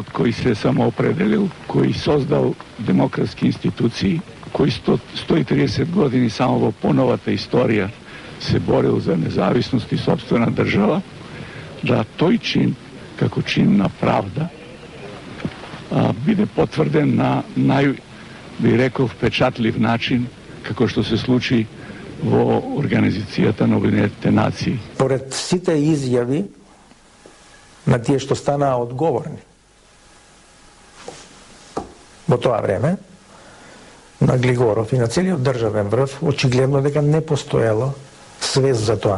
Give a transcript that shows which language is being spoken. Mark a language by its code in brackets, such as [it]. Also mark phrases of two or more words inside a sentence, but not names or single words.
[mk] који се самоопределил, који создал демократски институцији, који 130 години само поновата историја се борил за независност и сопствена држава, да тој чин, како чинна правда, биде потврден на [sr] бих рекао, [mk] впечатљив начин, како што се случи во Организацијата на Обединетите нации. Поред сите изјави на тие што станаа одговорни во тоа време, на Глигоров и на целиот државен врв, очигледно дека не постоело свест за тоа.